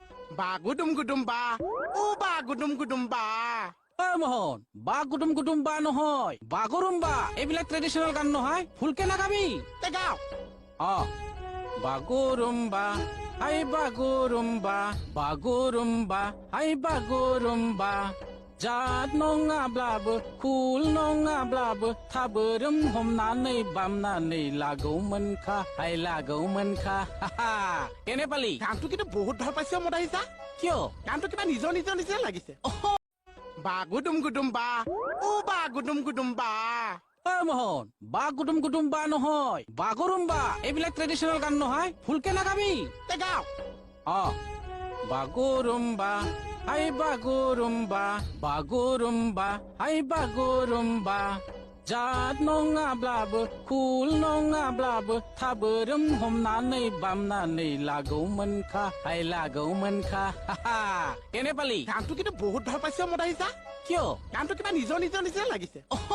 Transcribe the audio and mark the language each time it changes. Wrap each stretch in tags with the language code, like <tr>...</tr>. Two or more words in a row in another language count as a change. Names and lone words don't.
<brx>Ba gudum gudum ba. Ba gudum gudum ba.</brx> <as>মোহন বা কুটুম বা নহয় বাগৰুম্বা এইবিলাক ট্ৰেডিশনেল গান নহয় ফুলকে নাগাবি</as> <brx>Te gao. বাগৰুম্বা হাই বাগৰুম্বা হাই বাগৰুম্বা जात नङाब्लाबो कुल नङाब्लाबो थाबोरोम हमनानै बामनानै लागौमोनखा हाय लागौमोनखा</brx> <as>কেনে পালি গানটো কিন্তু বহুত ভাল পাইছে মদাইছা কিয় গানটো কিবা নিজৰ নিচিনা লাগিছে</as> <brx>बा गुदुम गुदुम बा बा गुदुम गुदुम बा</brx> <as>মোহন বা কুটুম বা নহয় বাগৰুম্বা এইবিলাক ট্ৰেডিশনেল গান নহয় ফুলকে নাগাবি</as> <brx>Te gao. বাগৰুম্বা হাই বাগৰুম্বা হাই বাগৰুম্বা जात नङाब्लाबो कुल नङाब्लाबो थाबोरोम हमनानै बामनानै लागौमोनखा हाय लागौमोनखा</brx> <as>কেনে পালি গানটো কিন্তু বহুত ভাল পাইছে মদাইছা কিয় গানটো কিবা নিজৰ নিচিনা লাগিছে</as>